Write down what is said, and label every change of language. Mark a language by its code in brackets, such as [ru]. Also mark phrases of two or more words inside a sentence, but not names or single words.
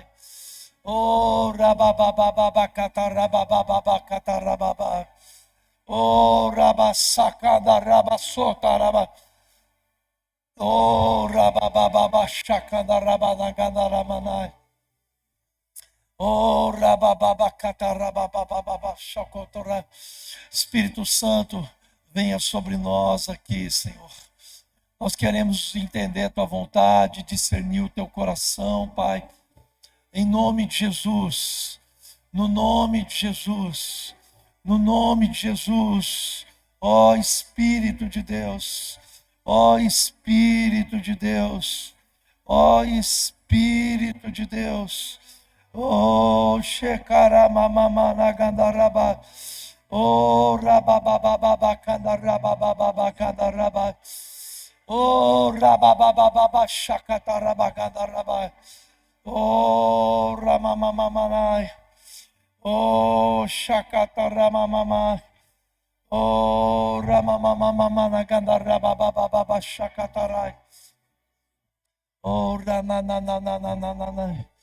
[pt] Oh, rababababacatarabababacatarababai. Oh, rabasacandarabassotarama. Oh, rababababachacandarabanagandaramanai. Oh, rabababacatarababababachacotora. Espírito Santo, venha sobre nós aqui, Senhor. Nós queremos entender a tua vontade, discernir o teu coração, Pai. Em nome de Jesus, no nome de Jesus, no nome de Jesus, ó Espírito de Deus, ó Espírito de Deus, ó Espírito de Deus, ó Shekaramamamanagandaraba, ó Rabababababacandarabababacandarabai, ó Rabababababachacatarabagandaraba. Oh, Ramamamanai. Oh, Shakataramamama. Oh, Ramamamamanagandarabababa Shakatarai. Oh, Ranananananananai.